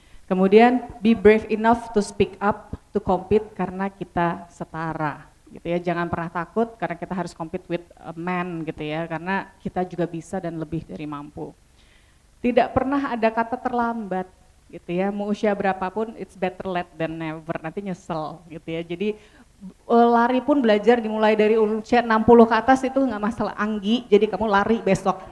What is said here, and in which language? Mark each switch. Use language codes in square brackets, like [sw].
[id] Kemudian [en] be brave enough to speak up, to compete [id] karena kita setara. Gitu ya, jangan pernah takut karena kita harus [en] compete with a man [id] gitu ya, karena kita juga bisa dan lebih dari mampu. Tidak pernah ada kata terlambat gitu ya. Mau usia berapapun, [en] it's better late than never. [id] Nanti nyesel gitu ya. Jadi lari pun belajar dimulai dari usia 60 ke atas itu nggak masalah. Anggi, jadi kamu lari besok.